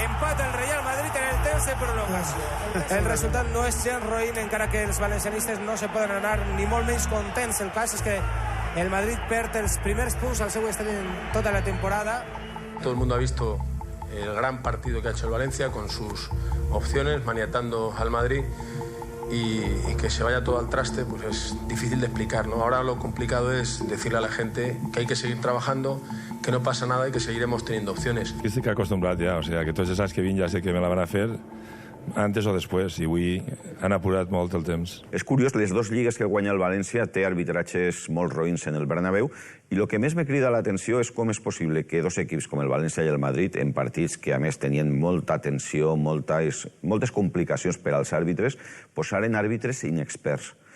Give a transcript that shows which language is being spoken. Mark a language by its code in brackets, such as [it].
[ca] Empat el Real Madrid en el temps de prolongació. El resultat no és gens roïn, encara que els valencianistes no se poden anar ni molt menys contents. El cas és que el Madrid perd els primers punts al seu estadi en tota la temporada. [es] Todo el mundo ha visto el gran partido que ha hecho el Valencia con sus opciones, maniatando al Madrid y que se vaya todo al traste, pues es difícil de explicar, ¿no? Ahora lo complicado es decirle a la gente que hay que seguir trabajando, que no pasa nada y que seguiremos teniendo opciones. [ca] Estic acostumbrat ja, [es] o sea, [ca] que tots els anys que vinc ja sé que me la van a fer antes o després, i avui han apurat molt el temps. És curiós, les dues lligues que guanya el València té arbitratges molt roïns en el Bernabéu, i el que més me crida l'atenció és com és possible que dos equips com el València i el Madrid, en partits que a més tenien molta tensió, moltes complicacions per als àrbitres, posaren àrbitres inexperts.